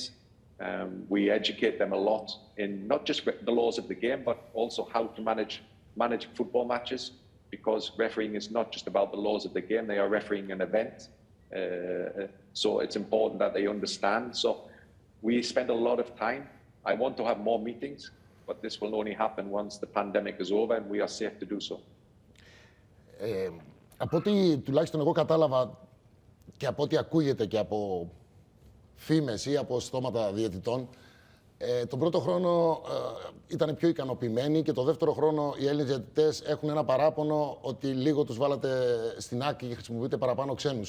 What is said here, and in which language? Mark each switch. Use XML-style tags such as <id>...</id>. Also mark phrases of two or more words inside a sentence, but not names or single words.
<en>We educate them a lot in not just the laws of the game, but also how to manage football matches, because refereeing is not just about the laws of the game. They are refereeing an event. So it's important that they understand. So we spend a lot of time. I want to have more meetings, but this will only happen once the pandemic is over and we are safe to do so.</en> <el>Από ό,τι τουλάχιστον εγώ κατάλαβα και από ό,τι ακούγεται και από φήμες ή από στόματα διαιτητών, τον πρώτο χρόνο ήταν πιο ικανοποιημένοι και το δεύτερο χρόνο οι Έλληνες διατητές έχουν ένα παράπονο ότι λίγο τους βάλατε στην άκρη και χρησιμοποιείτε παραπάνω ξένους.</el>